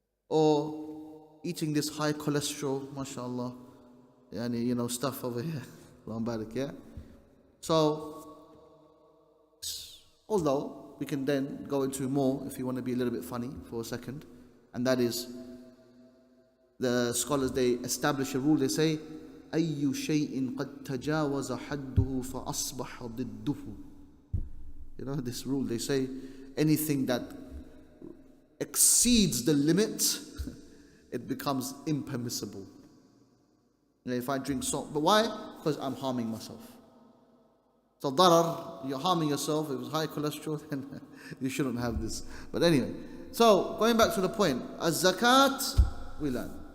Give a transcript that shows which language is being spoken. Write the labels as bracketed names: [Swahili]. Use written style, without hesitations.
[English] Or eating this high cholesterol, mashallah, yani, stuff over here. Yeah? So, although we can then go into more if you want to be a little bit funny for a second, and that is the scholars, they establish a rule. [Arabic] They say أي شيء قد تجاوز حده فأصبح ضده. [English] This rule, they say anything that exceeds the limit, it becomes impermissible. If I drink salt, but why? Because I'm harming myself. So darar, you're harming yourself. If it's high cholesterol, then you shouldn't have this. But anyway, so going back to the point, as zakat, we learn.